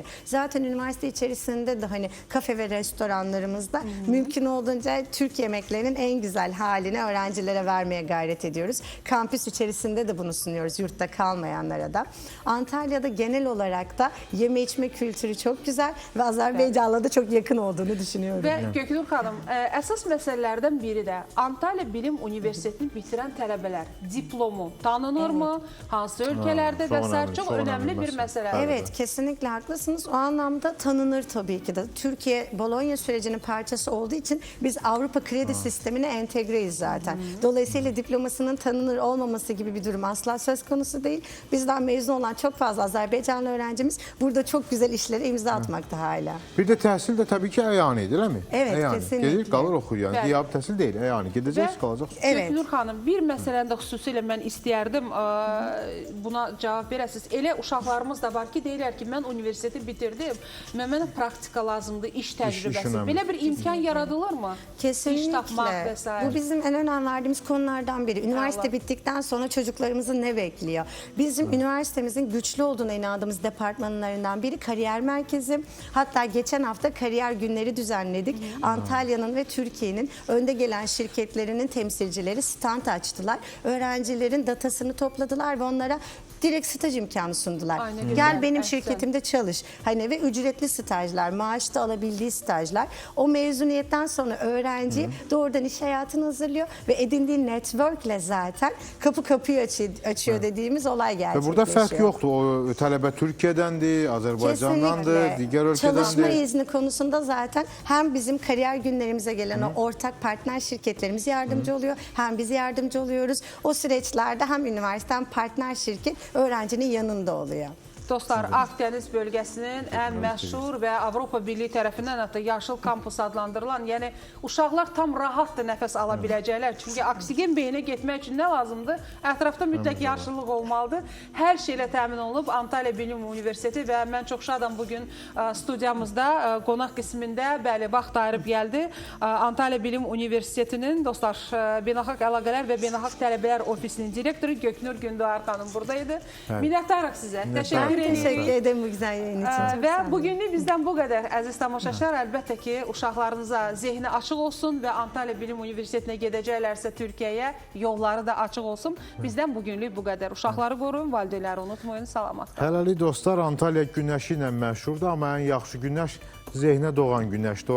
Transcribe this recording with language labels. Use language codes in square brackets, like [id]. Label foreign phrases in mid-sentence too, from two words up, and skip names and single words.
[tr] Zaten üniversite içerisinde de hani kafe ve restoranlarımızda mümkün olduğunca Türk yemeklerinin en güzel halini öğrencilere vermeye gayret ediyoruz. Kampüs içerisinde de bunu sunuyoruz, yurtta kalmayanlara da. Antalya'da genel olarak da yeme içme kültürü çok güzel ve Azerbaycan'la da çok yakın olduğunu düşünüyorum. [az] Ve Göknur xanım, əsas məsələlərdən biri də Antalya Bilim Universitetini bitirən tələbələr diplomu tanınırmı? Hansı ölkələrdə və s. [tr] Çok önemli bir məsələ. Evet, kesinlikle haklısınız. O anlamda tanınır tabii ki de. Türkiye Bologna sürecinin parçası olduğu için biz Avrupa kredi sistemine entegreyiz zaten. Dolayısıyla diplomasının tanınır olmaması gibi bir durum asla söz konusu değil. Bizden mezun olan çok fazla Azerbaycanlı öğrencimiz burada çok güzel işlere imza atmakta hala. [az] Bir de təhsil də təbii ki, əyanidir, [tr] değil mi? Evet, [az] əyani. [tr] kesinlikle. [az] Gedir, qalır oxuyur yani. Bəli. Diyab təhsil deyil, əyani. Gedəcəksiniz, qalacaqsınız. [tr] Evet. [az] Göknur xanım, bir məsələni də xüsusilə mən istəyərdim buna cavab verəsiniz. Elə uşaqlarımız da var ki, deyirlər ki, mən universiteti bitirdim, mənə praktika lazımdır, iş təcrübəsi. [tr] önemli. [az] Belə bir imkan yaradılır mı? [tr] Kesinlikle. [az] İş tapmaq və s. [tr] Bu bizim en önem verdiğimiz konulardan biri. Üniversite bittikten sonra çocuklarımızı ne bekliyor? Bizim üniversitemizin güçlü olduğuna inandığımız departmanlarından biri kariyer merkezi. Hatta geçen hafta kariyer günleri düzenledik. Antalya'nın ve Türkiye'nin önde gelen şirketlerinin temsilcileri stand açtılar. Öğrencilerin datasını topladılar ve onlara direkt staj imkanı sundular. Ay, ne güzel. Gel benim Ahsen. şirketimde çalış. Hani ve ücretli stajlar, maaşta alabildiği stajlar. O mezuniyetten sonra öğrenci doğrudan iş hayatını hazırlıyor ve edindiği networkle zaten kapıyı açıyor dediğimiz olay Ve gerçekleşiyor. [az] burada fərq yoxdur. O tələbə Türkiyədəndir, Azərbaycandandır, digər [tr] Çalışma [az] ölkədəndir. [tr] izni konusunda zaten hem bizim kariyer günlerimize gelen o ortak partner şirketlerimiz yardımcı oluyor, hem biz yardımcı oluyoruz. O süreçlerde hem üniversite hem partner şirket öğrencinin yanında oluyor. [az] Dostlar, Akdeniz bölgəsinin ən məşhur və Avropa Birliyi tərəfindən hətta yaşıl kampus adlandırılan, yəni uşaqlar tam rahatdır nəfəs ala biləcəklər. Çünki oksigen beyinə getmək üçün nə lazımdır? Ətrafda mütləq yaşıllıq olmalıdır. Hər şeylə təmin olunub Antalya Bilim Universiteti və mən çox şadam bugün studiyamızda qonaq qismində bəli vaxt ayırıb gəldi. Antalya Bilim Universitetinin dostlar Beynəlxalq Əlaqələr və Beynəlxalq Tələbələr Ofisinin direktoru Göknur Gündoğar xanım buradaydı. Minnətdarıq sizə. Təşəkkür [tr] Teşekkür ederim bu güzel yayın için. Çok [az] Və sağ olun. bugünlük bizdən bu qədər əziz tamaşaçılar. Əlbəttə ki, uşaqlarınıza zehni açıq olsun və Antalya Bilim Universitetinə gedəcəklərsə Türkiyəyə yolları da açıq olsun. Bizdən bugünlük bu qədər. Uşaqları qoruyun, valideynləri unutmayın. Salamat qalın. Hələlik dostlar, Antalya günəşi ilə məşhurdur, amma ən yaxşı günəş zehnə doğan günəşdir.